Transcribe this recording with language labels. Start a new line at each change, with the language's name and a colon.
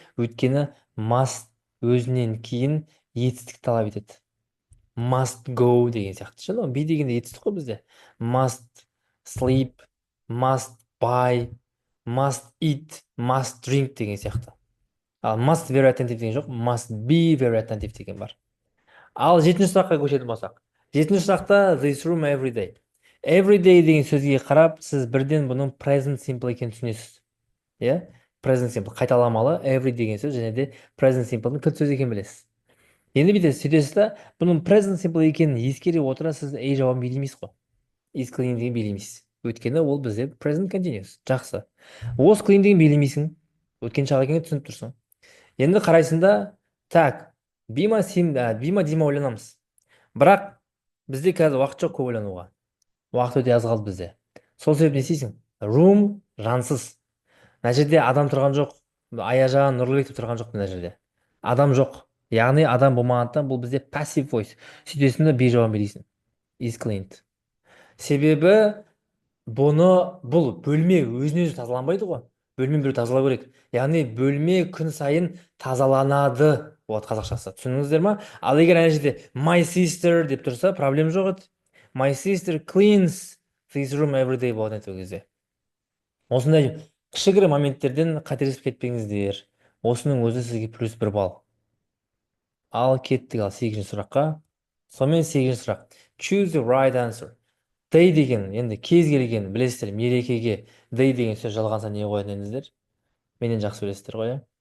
Kazakh: Өйткені must өзінен кейін етістік талап етеді. Must go деген сияқты. Шын, be дегенде етістік қой бізде.
English: Must sleep, must buy, must eat, must drink
Kazakh: деген сияқты.
English: Ал must very attentive
Kazakh: деген жоқ,
English: must be very attentive
Kazakh: деген бар. Ал 7-ші сұраққа көшетін болсақ. 7-ші сұрақта
English: this room every day.
Kazakh: Every day деген сөзге қарап, сіз бірден бұның present simple екенін түсінесіз. Иә? Present simple қайталамалы every деген сөз, және де present simple'ның кілт сөз екенін білесіз. Енді сөйтесіз да, бұның present simple екенін ескере отыра, сіз A жауабын беремейсіз ғой. Is clean деген беремейсіз. Өйткені ол бізде present continuous. Жақсы. Was clean деген беремейсің. Өткен шақ екенін түсініп тұрсың. Енді қарайсында, так, бима дима ойланамыз. Бірақ бізде қазір уақыт жоқ көп ойлануға. Уақыт өте аз қалды бізде. Сол себеп не істейсің? Room жансыз. Мына жерде адам тұрған жоқ. Аяжан, Нұрлыбек деп тұрған жоқ мына жерде. Адам жоқ. Яғни адам болмағандықтан бұл бізде passive voice. Сөйтесің де B жауабын бересің.
English: Is cleaned.
Kazakh: Себебі бұл бөлме өзіне өзі тазаланбайды ғой. Бөлме біреу тазалау керек. Яғни бөлме күн сайын тазаланады. Вот қазақшасы. Түсіндіңіздер ма? Ал егер ана жерде my sister деп тұрса, проблем жоқ еді.
English: My sister cleans this room every day
Kazakh: болады ол кезде. Осындай кішігірім моменттерден қателесіп кетпеңіздер. Осының өзі сізге плюс 1 балл. Ал кеттік ал 8-ші сұраққа. Сонымен 8-ші сұрақ.
English: Choose the right answer.
Kazakh: Day деген, енді кез келген, білесіздер, мерекеге day деген сөз жалғанса не қоятын едіңіздер? Менен жақсы білесіздер ғой.